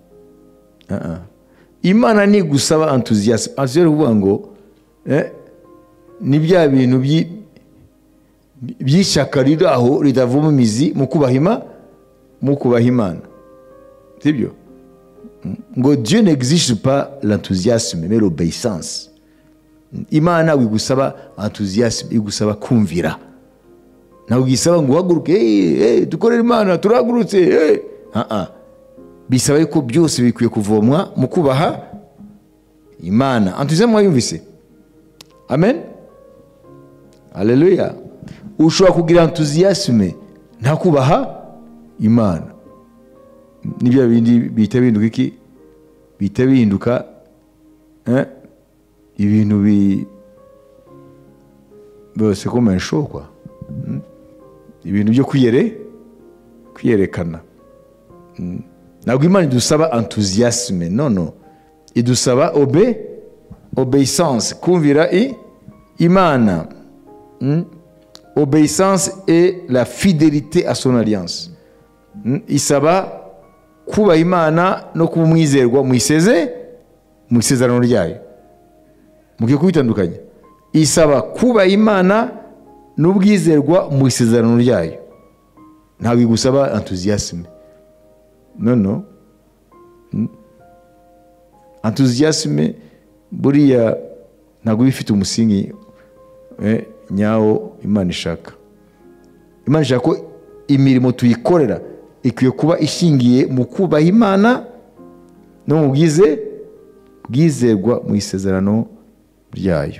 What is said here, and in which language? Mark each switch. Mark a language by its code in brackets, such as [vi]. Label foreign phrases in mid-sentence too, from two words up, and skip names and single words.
[rw] Imana ni gusaba enthousiasme. Azero kuvuga ngo ni bya bintu by'ishyaka riri aho ridavuma imizi mu kubaha Imana, sibyo? [fr] Ngo Dieu n'exige pas l'enthousiasme mais l'obéissance. [rw] Imana igusaba enthousiasme, igusaba kumvira. Ntabwo gisaba ngo uhaguruke dukorera Imana turahagurutse. Bisaba ko byose bikwiye kuvomwa mu kubaha Imana. Enthousiasme wayumvise? Amen. Haleluya. Ushobora kugira enthousiasme nta kubaha Imana. Nibyo bindi bihita bihinduka iki? Bihita bihinduka ibintu [fr] c'est comme un show quoi. [rw] Ibintu byo kwiyerekana. Ntabwo Imana idusaba enthousiasme, non. Idusaba obéissance, kumvira Imana. [fr] Obéissance et la fidélité à son alliance. [rw] Isaba kuba Imana no kuba umwizerwa mu isezerano ryayo. Mugiye kubitandukanya. Isaba kuba Imana n'ubwizerwa mu isezerano ryayo. Ntabwo igusaba enthousiasme. Non. Enthousiasme buriya ntabwo bifite umusingi nyawo Imana ishaka. Imana ishaka ko imirimo tuyikorera ikwiye kuba ishingiye mu kubaha Imana no mu bwizerwa mu isezerano ryayo.